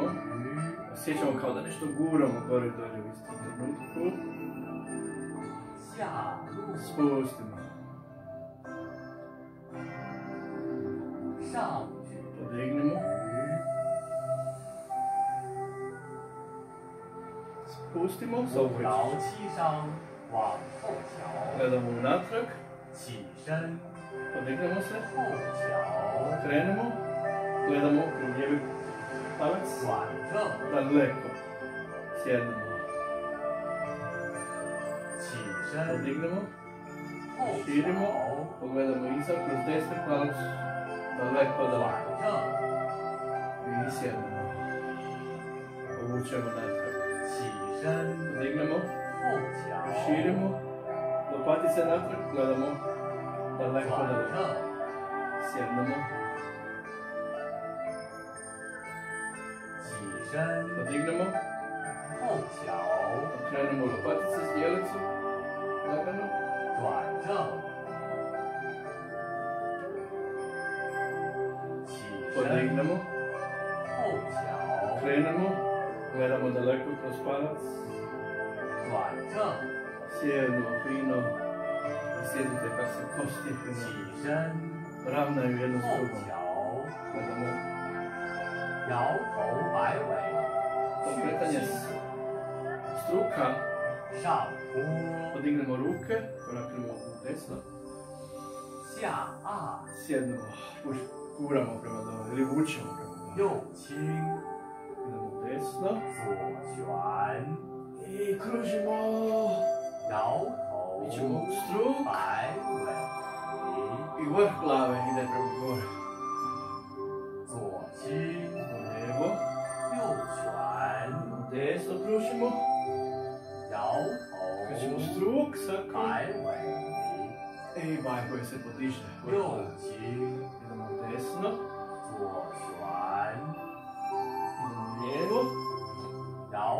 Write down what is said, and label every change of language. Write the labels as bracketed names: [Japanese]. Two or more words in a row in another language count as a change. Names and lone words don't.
[Croatian] Osjećamo kao da nešto guramo gore dolje u istom trenutku. Spustimo. Podignemo. spustimo, [Chinese] 五 [Croatian] zaokrećemo. [Chinese] 摇七伤往后瞧， [Croatian] Gledamo unatrag, [Chinese] 起身 [Croatian] podignemo se, [Chinese] 后瞧， [Croatian] krenemo, gledamo kroz lijevi palac, [Chinese] 转正 [Croatian] daleko, sjednemo, [Chinese] 起身 [Croatian] podignemo, [Chinese] 后 [Croatian] širimo, [Chinese] 瞧， [Croatian] pogledamo iza kroz desni palac, daleko, [Chinese] 转 [Croatian] daleko, [Chinese] 正 [Croatian] i sjednemo, povučemo natrag, [Chinese] 起身 [Croatian] podignemo, [Chinese] 后瞧， [Croatian] širimo, lopatice natrag, gledamo, daleko, [Chinese] 转 [Croatian] daleko, [Chinese] 正 [Croatian] sjednemo, [Chinese] 起身 [Croatian] podignemo, [Chinese] 后瞧， [Croatian] okrenemo lopatice s dijelicu, lagano, [Chinese] 转正起身 [Croatian] podignemo, [Chinese] 后瞧， [Croatian] krenemo, gledamo daleko kroz palac, [Chinese] 转正 [Croatian] sjedno, fino, sjedite kako se kosti [Chinese] 起 [Croatian] fino [Chinese] 身 [Croatian] ravnaju jedno s [Chinese] 后 [Croatian] drugom. [Chinese] 瞧， [Croatian] Gledamo [Chinese] 摇头摆尾 [Croatian] pokretanje struka, [Chinese] 上扑 [Croatian] podignemo ruke, koraknemo u desno, [Chinese] 下按 [Croatian] sjednemo, guramo prema dole ili vučemo prema dole. [Chinese] 右倾 [Croatian] Idemo u desno [Chinese] 左旋 [Croatian] i kružimo, [Chinese] 摇头 [Croatian] ićemo u struk [Chinese] 摆尾 [Croatian] i vrh glave ide prema gore. [Chinese] 左倾 [Croatian] Lijevo, [Chinese] 右旋 [Croatian] u desno kružimo, [Chinese] 摇 [Croatian] krećemo u [Chinese] 头 [Croatian] struk, sakro [Chinese] 摆尾 [Croatian] i baj koji se podiže. [Chinese] 右倾 [Croatian] Idemo u desno, [Chinese] 左旋 [Croatian] idemo lijevo, [Chinese] 摇